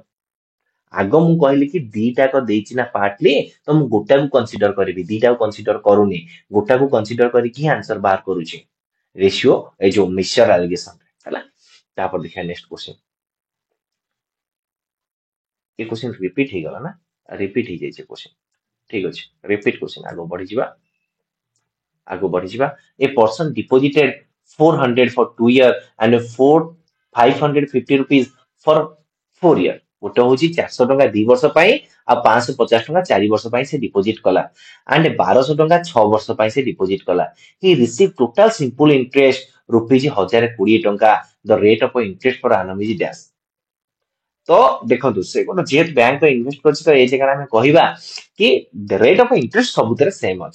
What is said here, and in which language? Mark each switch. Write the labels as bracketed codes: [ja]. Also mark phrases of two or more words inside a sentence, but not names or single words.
[or] ଆଗ ମୁଁ କହିଲି କି ଦିଟାକ ଦେଇଛି ନା ପାର୍ଟଲି, ତ ମୁଁ ଗୋଟାକୁ କନସିଡର କରିବି, ଦିଟାକୁ କନସିଡର କରୁନି, ଗୋଟାକୁ କନସିଡର କରିକି ହିଁ ଆନ୍ସର ବାହାର କରୁଛି ରେସିଓ ଏଇ ଯୋଉ [en] mixture alligation [or] ହେଲା। ତାପରେ ଦେଖିବା [en] next question. [or] ଏ [en] question repeat [or] ହେଇଗଲା ନା? ରିପିଟ ହେଇଯାଇଛି क्वेश्चन। ଠିକ ଅଛି, [en] repeat question. [or] ଆଗକୁ ବଢିଯିବା। [en] a person deposited 400 for 2 year and 550 rupees for 4 year। [or] ଗୋଟେ ହଉଛି 400 ଟଙ୍କା 2 ବର୍ଷ ପାଇଁ ଆଉ 550 ଟଙ୍କା 4 ବର୍ଷ ପାଇଁ ସେ ଡିପୋଜିଟ କଲା, ଆଣ୍ଡ 1200 ଟଙ୍କା 6 ବର୍ଷ ପାଇଁ ସେ ଡିପୋଜିଟ କଲା। [en] he receive total simple interest rupees 1020 ଟଙ୍କା। the rate of interest for annum is dash. [or] ତ ଦେଖନ୍ତୁ ସେ ଗୋଟେ ଯେହେତୁ [en] bank invest [or] କରିଛି, ତ ଏଇ ଜାଗାରେ ଆମେ କହିବା କି [en] rate of interest [or] ସବୁଥିରେ ସେମ୍ ଅଛି।